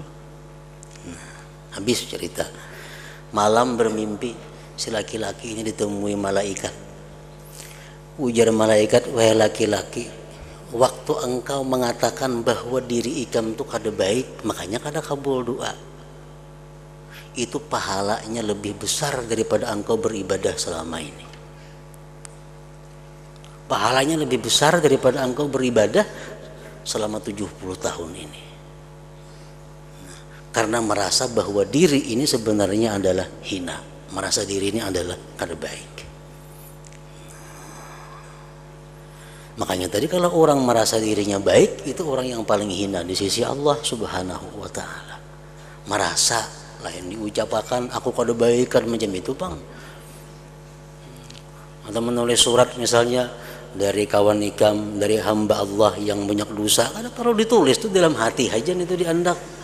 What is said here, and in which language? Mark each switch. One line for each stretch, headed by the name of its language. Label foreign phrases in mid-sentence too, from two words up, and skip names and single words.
Banjar: Nah, habis cerita. Malam bermimpi si laki-laki ini ditemui malaikat. Ujar malaikat, wahai laki-laki, waktu engkau mengatakan bahwa diri ikam itu kada baik, makanya kada kabul doa, itu pahalanya lebih besar daripada engkau beribadah selama ini. Pahalanya lebih besar daripada engkau beribadah selama 70 tahun ini. Karena merasa bahwa diri ini sebenarnya adalah hina, merasa diri ini adalah kada baik. Makanya tadi kalau orang merasa dirinya baik, itu orang yang paling hina di sisi Allah
Arabic: سبحانه وتعالى.
Banjar: Merasa, lain diucapkan aku kada baik kan macam itu bang. Atau menulis surat misalnya dari kawan ikam, dari hamba Allah yang banyak dosa, kada perlu ditulis tuh dalam hati aja itu diandak.